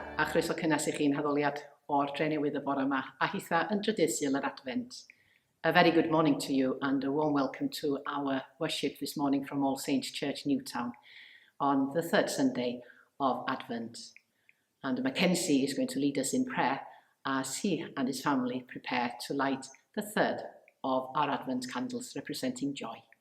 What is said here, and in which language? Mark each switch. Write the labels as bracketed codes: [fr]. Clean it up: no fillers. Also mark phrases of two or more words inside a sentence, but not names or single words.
[cy] chroeso cynnes i chi'n Addoliad o'r Drenewydd y bore yma, a hitha yn drydysul yr Advent. [en] A very good morning to you and a warm welcome to our worship this morning from All Saints Church, Newtown, on the third Sunday of Advent. And Mackenzie is going to lead us in prayer as he and his family prepare to light the third of our Advent candles representing joy.